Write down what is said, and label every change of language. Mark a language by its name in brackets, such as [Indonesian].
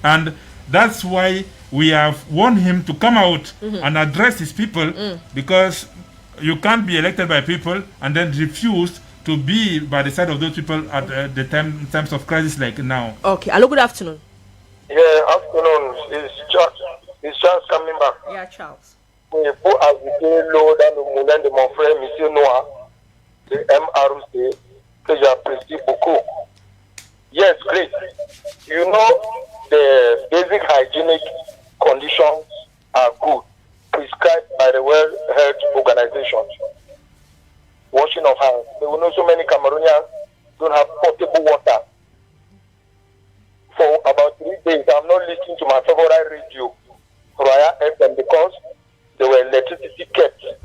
[English] And that's why we have warned him to come out and address his people, because you can't be elected by people and then refuse to be by the side of those people at the times of crisis like now. Okay. Hello, good afternoon. Yeah, afternoon. It's Charles coming back. Yeah, Charles. [French] Pour ajouter l'eau dans le moulin de mon frère, M. Noah, de MRC, que j'apprécie beaucoup. [English] Yes, great. You know, the basic hygienic conditions are good, prescribed by the World Health Organization. Washing of hands. We know so many Cameroonians don't have potable water. For about 3 days, I'm not listening to my favorite radio, Royal FM, because there were electricity kept.